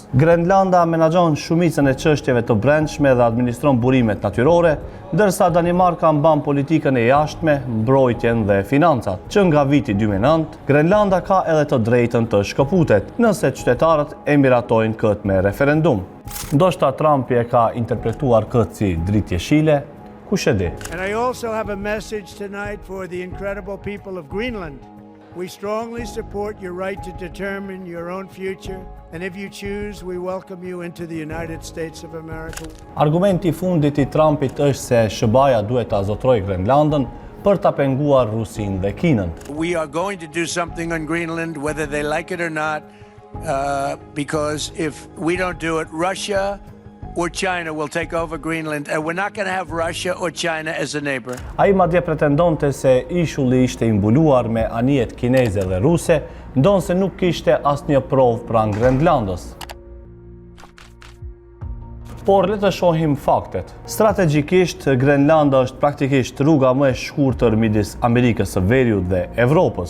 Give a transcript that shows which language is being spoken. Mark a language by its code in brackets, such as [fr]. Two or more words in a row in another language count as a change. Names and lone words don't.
[sq] Grenlanda menaxhon shumicën e çështjeve të brendshme dhe administron burimet natyrore, ndërsa Danimarka mban politikën e jashtme, mbrojtjen dhe financat. Që nga viti 2009, Grenlanda ka edhe të drejtën të shkëputet, nëse qytetarët e miratojnë këtë me referendum. Ndoshta Trumpi e ka interpretuar këtë si dritë jeshile, kush e di. [en] And I also have a message tonight for the incredible people of Greenland. We strongly support your right to determine your own future, and if you choose, we welcome you into the United States of America. [sq] Argumenti i fundit i Trumpit është se SBA duhet ta zotrojë Grenlandën për ta penguar Rusinë dhe Kinën. [en] We are going to do something on Greenland, whether they like it or not, because if we don't do it, Russia or China will take over Greenland, and we're not going to have Russia or China as a neighbor. [sq] Ai madje pretendonte se ishulli ishte i mbuluar me anijet kineze dhe ruse, ndonse nuk kishte asnjë provë pranë Grenlandës. Por le të shohim faktet. Strategjikisht, Grenlanda është praktikisht rruga më e shkurtër midis Amerikës së Veriut dhe Evropës.